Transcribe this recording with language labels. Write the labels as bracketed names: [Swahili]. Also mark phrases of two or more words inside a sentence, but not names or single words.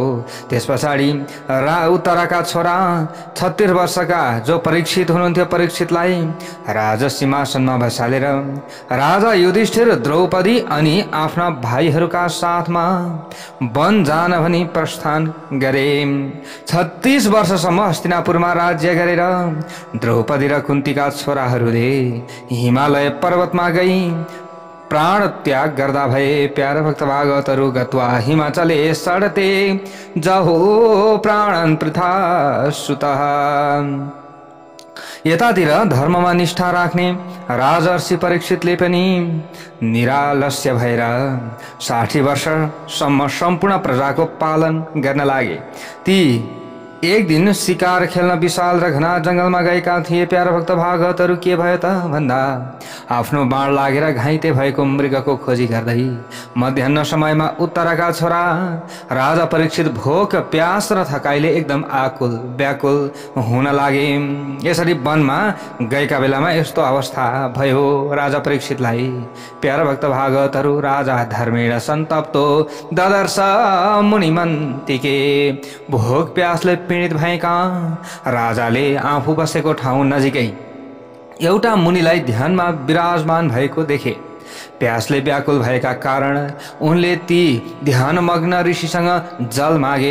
[Nepali] त्यस पछाडि उत्तराका छोरा 36 वर्षका जो परीक्षित हुनुहुन्थ्यो, परीक्षितलाई राजा सिंहासनमा बसालेर राजा युधिष्ठिर, द्रौपदी अनि आफ्ना भाइहरूका साथमा वन जान भनी प्रस्थान गरे। 36 वर्षसम्म हस्तिनापुरमा राज्य गरेर द्रौपदी र कुन्तीका छोराहरूले हिमालय पर्वतमा गई प्राण त्याग गर्दा भए। प्यारा भक्त भागवतहरू, [Sanskrit] गत्वा हिमाचले सडते जहो प्राणन पृथा सुतः। [Nepali] यतातिर धर्ममा निष्ठा राख्ने राजर्षि परीक्षितले पनि निरालस्य भएर 60 वर्षसम्म सम्पूर्ण प्रजाको पालन गर्न लागे। ती एक दिन शिकार खेल्न विशाल र घना जंगलमा गएका थिए। प्यारा भक्त भागवतहरू, के भयो त भन्दा आफ्नो बाण लागेर घाइते भएको मृगको खोजी गर्दै मध्याह्न समयमा उत्तरका छोरा राजा परीक्षित भोक प्यास र थकाइले एकदम आकुल व्याकुल हुन लागे। यसरी वनमा गएका बेलामा यस्तो अवस्था भयो राजा परीक्षितलाई। प्यारा भक्त भागवतहरू, [Sanskrit] राजा धर्मेण सन्तप्तो ददर्श मुनिमन्तिके। [Nepali] भोक प्यासले पीडित भएका राजाले आफू बसेको ठाउँ नजिकै एउटा मुनिलाई ध्यानमा विराजमान भएको देखे। प्यासले व्याकुल भएका कारण उनले ती ध्यानमग्न ऋषिसँग जल मागे।